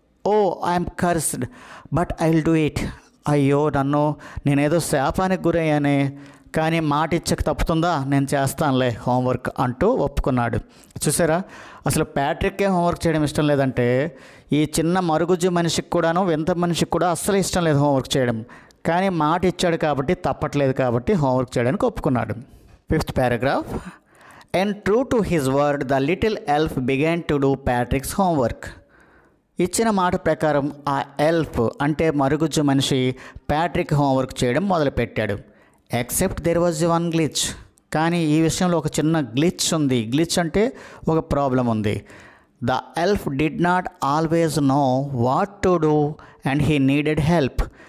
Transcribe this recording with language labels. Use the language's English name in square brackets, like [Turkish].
[English] Oh I'm cursed but I will do it. [Telugu] అయ్యో నేనేదో శాపానికి గురయ్యానే, కానీ మాట ఇచ్చక తప్పుతుందా, నేను చేస్తానులే హోంవర్క్ అంటూ ఒప్పుకున్నాడు. చూసారా, అసలు ప్యాట్రిక్కే హోంవర్క్ చేయడం ఇష్టం లేదంటే ఈ చిన్న మరుగుజ్జు మనిషికి కూడాను, వింత మనిషికి కూడా అస్సలు ఇష్టం లేదు హోంవర్క్ చేయడం. కానీ మాట ఇచ్చాడు కాబట్టి, తప్పట్లేదు కాబట్టి హోంవర్క్ చేయడానికి ఒప్పుకున్నాడు. [English] 5th paragraph. And true to his word, the little elf began to do Patrick's homework. [Telugu] ఇచ్చిన మాట ప్రకారం ఆ ఎల్ఫ్ అంటే మరుగుజ్జు మనిషి ప్యాట్రిక్ హోంవర్క్ చేయడం మొదలుపెట్టాడు. [English] Except there was one glitch. [Telugu] కానీ ఈ విషయంలో ఒక చిన్న గ్లిచ్ ఉంది. గ్లిచ్ అంటే ఒక ప్రాబ్లం ఉంది. [English] The elf did not always know what to do and he needed help.